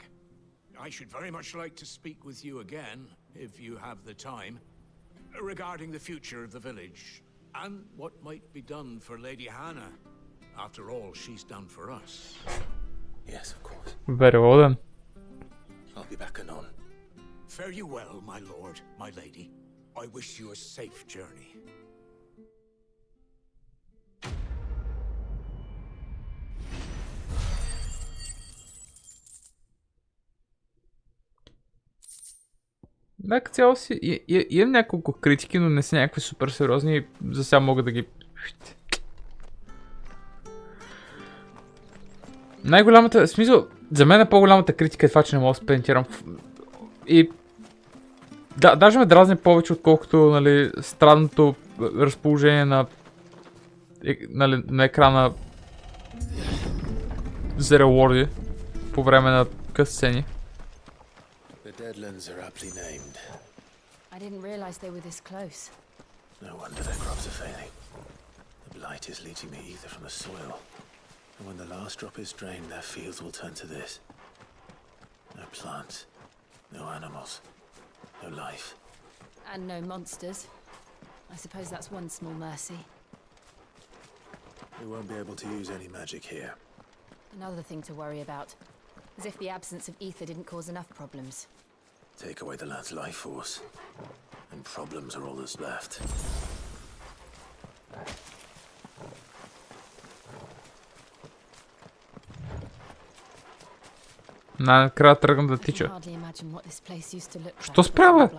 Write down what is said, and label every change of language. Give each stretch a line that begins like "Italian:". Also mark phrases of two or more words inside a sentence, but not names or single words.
English: I should very much like to speak with you again, if you have the time, regarding the future of the village, and what might be done for Lady Hannah. After all, she's done for us. Yes, of course. Very well then. I'll be back anon. Fare you well, my lord, my lady. I wish you a safe journey.
Bulgarian: Да, като цяло си имам няколко критики, но не са някакви супер сериозни. За сега мога да ги... Най-голямата... В смисъл, за мен е по-голямата критика е това, че не мога да спринтирам. И... Да, даже ме дразни повече, отколкото, нали, странното разположение на... Нали, на екрана за реворди по време на късцени.
English: The Deadlands are aptly named. I didn't realize they were this close. No wonder their crops are failing. The blight is leaching the ether from the soil. And when the last drop is drained, their fields will turn to this. No plants, no animals, no life. And no monsters. I suppose that's one small mercy. We won't be able to use any magic here. Another thing to worry about. As if the absence of ether didn't cause enough problems. Take away the lad's life force, and problems are all that's left.
Bulgarian: Накрая тръгна да тича. Що спря, бе?